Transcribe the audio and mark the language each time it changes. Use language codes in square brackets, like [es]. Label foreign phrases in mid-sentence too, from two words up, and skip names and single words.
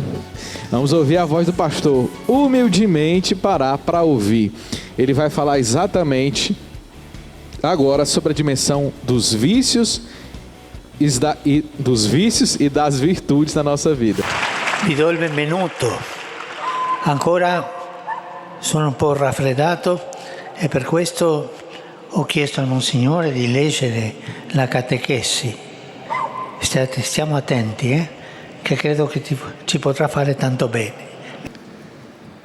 [pt] Vamos ouvir a voz do pastor. Humildemente parar para ouvir. Ele vai falar exatamente agora sobre a dimensão dos vícios e das virtudes na nossa vida. [it] Vi do il benvenuto. Ancora sono un po' raffreddato e per questo ho chiesto al Monsignore di leggere la catechesi. Stiamo attenti, che credo che ci potrà fare tanto bene.